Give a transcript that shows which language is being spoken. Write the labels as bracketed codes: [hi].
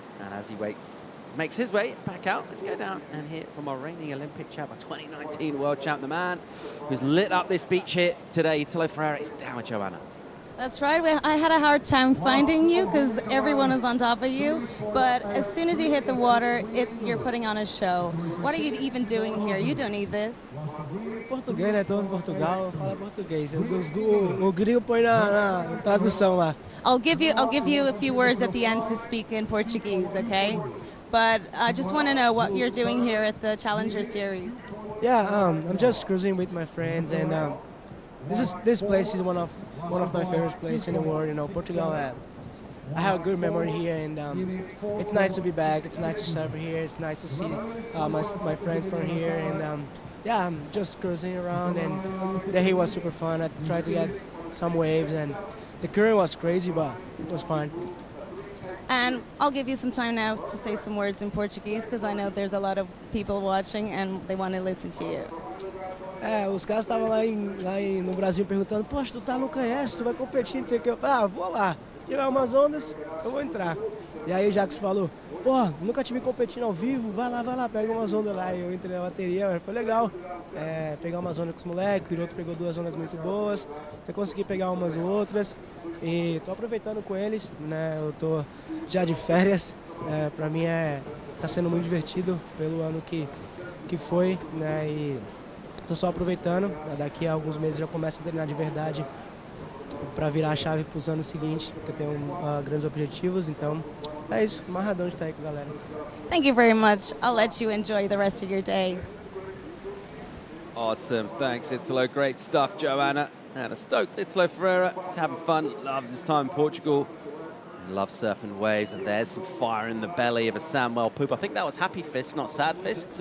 [en] And as he makes his way back out, let's go down and hear from our reigning Olympic champ, our 2019 world champ, the man who's lit up this beach here today, Italo Ferreira. It's down with Joanna. That's right. I had a hard time finding you because everyone is on top of you. But as soon as you hit the water, you're putting on a show. What are you even doing here? You don't need this. [pt] Português, né? Tô em Portugal, fala português. O gringo põe na tradução lá. [en] I'll give you a few words at the end to speak in Portuguese, okay? But I just want to know what you're doing here at the Challenger Series. Yeah, I'm just cruising with my friends, and this place is one of my favorite places in the world. You know, Portugal. I have a good memory here, and it's nice to be back. It's nice to surf here. It's nice to see my friends from here, and yeah, I'm just cruising around, and the heat was super fun. I tried to get some waves, and the current was crazy, but it was fun. And I'll give you some time now to say some words in Portuguese because I know there's a lot of people watching and they want to listen to you. [pt] Os caras estavam lá no Brasil perguntando, poxa, tu tá no canheste, tu vai competir, não sei o que. Eu falei, vou lá. Se tiver umas ondas, eu vou entrar. E aí o Jacques falou, pô, nunca tive competindo ao vivo, vai lá, pega umas ondas lá. E eu entrei na bateria, foi legal. Pegar umas ondas com os moleques, o Hiroto pegou 2 ondas muito boas. Eu consegui pegar umas outras. E tô aproveitando com eles, né? Eu tô já de férias. Pra mim tá sendo muito divertido pelo ano que foi, né? E tô só aproveitando. Daqui a alguns meses já começo a treinar de verdade para virar a chave para os anos seguintes, porque eu tenho grandes objetivos. Então é isso, amarradão de estar aí com a galera. [en] Thank you very much. I'll let you enjoy the rest of your day. Awesome, thanks Italo, great stuff, Joanna. And a stoked Italo Ferreira, he's having fun, loves his time in Portugal, and loves surfing waves, and there's some fire in the belly of a Samuel Poop. I think that was Happy Fist, not Sad Fist.